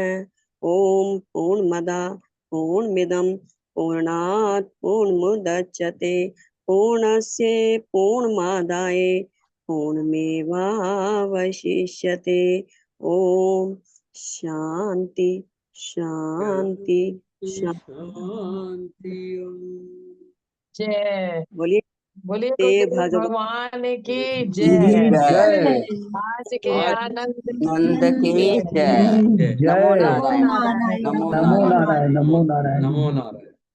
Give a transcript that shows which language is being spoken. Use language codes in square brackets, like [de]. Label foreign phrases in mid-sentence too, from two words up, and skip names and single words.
[sa] ओम पूर्णमदा पूर्णमिदं पूर्णात् पूर्णमुदच्यते, पूर्णस्य पूर्णमादाय पूर्णमेवावशिष्यते। ओम शांति शांति शांति। शांति। [hi] जय। बोलिए बोलिए देव गुरुदेव भगवान भगवान की जी, जय। जय। आज के आज आनंद नंद की की जय। जय। जय। नमो जय। नमो नारायण। नारायण। नमो नमो नारायण। नारायण, नमो नारायण। नमो नारायण।